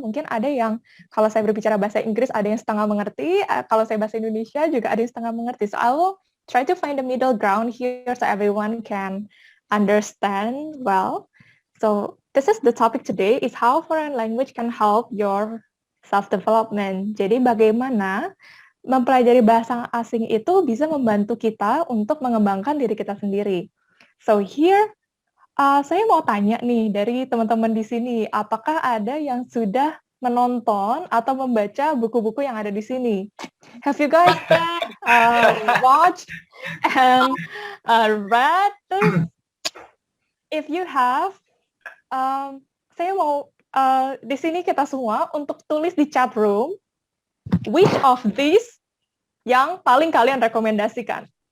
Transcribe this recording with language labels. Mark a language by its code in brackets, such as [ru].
[id] Mungkin ada yang kalau saya berbicara bahasa Inggris ada yang setengah mengerti, kalau saya bahasa Indonesia juga ada yang setengah mengerti. [en] So I will try to find the middle ground here so everyone can understand well. So this is the topic today, is how foreign language can help your self-development. [id] Jadi bagaimana mempelajari bahasa asing itu bisa membantu kita untuk mengembangkan diri kita sendiri. [en] So here, [id] saya mau tanya nih dari teman-teman di sini, apakah ada yang sudah menonton atau membaca buku-buku yang ada di sini? [en] Have you guys watched and read this? If you have, [id] saya mau di sini kita semua untuk tulis di chat room, [en] which of these [id] yang paling kalian rekomendasikan.